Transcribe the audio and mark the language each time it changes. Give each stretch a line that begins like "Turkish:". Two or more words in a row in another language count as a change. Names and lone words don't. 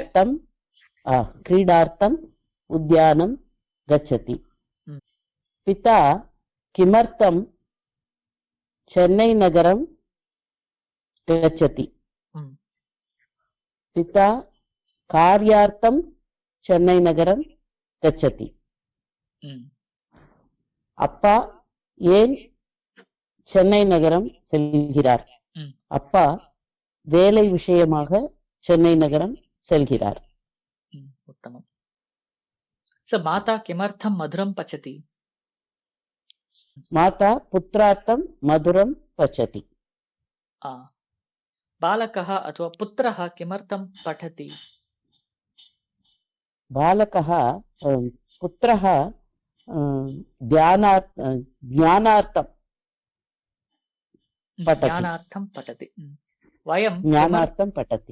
Sanskrit: क्रीडार्थम् उद्यानं गच्छति. ம், पिता किमर्थं चेन्नैनगरं गच्छति? ம், पिता कार्यार्थं चेन्नैनगरं गच्छति. ம்,
Tamil: அப்பா ஏன் சென்னை நகரம் செல்கிறார்? ம், அப்பா வேலை விஷயமாக சென்னை நகரம் செல்கிறார்.
Sanskrit: म्, उत्तमम्। सो माता किमर्थं मधुरं पचति? माता पुत्रार्थं मधुरं पचति. பாலகः अथवा पुत्रः किमर्थं पठति? बालकः पुत्रः ज्ञानार्थं पठति. ज्ञानार्थं पठति. वयं ज्ञानार्थं पठति.